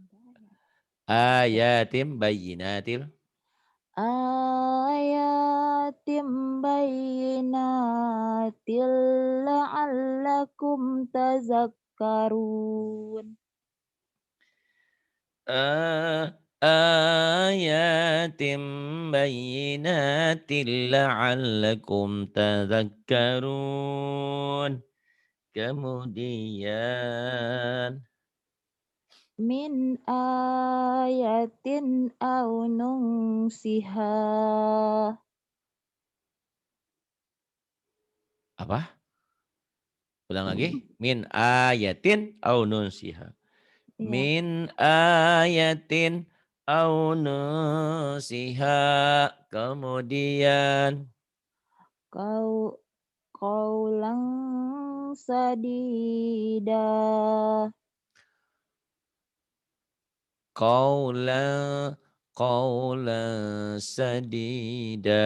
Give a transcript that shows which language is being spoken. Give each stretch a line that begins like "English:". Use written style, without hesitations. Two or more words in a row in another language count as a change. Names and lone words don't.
Arabic: آيات بينات. آيات بينات لعلكم تذكرون. آيات بينات لعلكم تذكرون.
Indonesian: Kemudian
Arabic: من آية أو ننسها.
Indonesian: apa? Ulang lagi.
Arabic: من آية أو ننسها.
Indonesian: Iya,
Arabic: من آية أو ننسها.
Indonesian: Kemudian
Arabic: أو قولا سديدا. قولا قولا سديدا.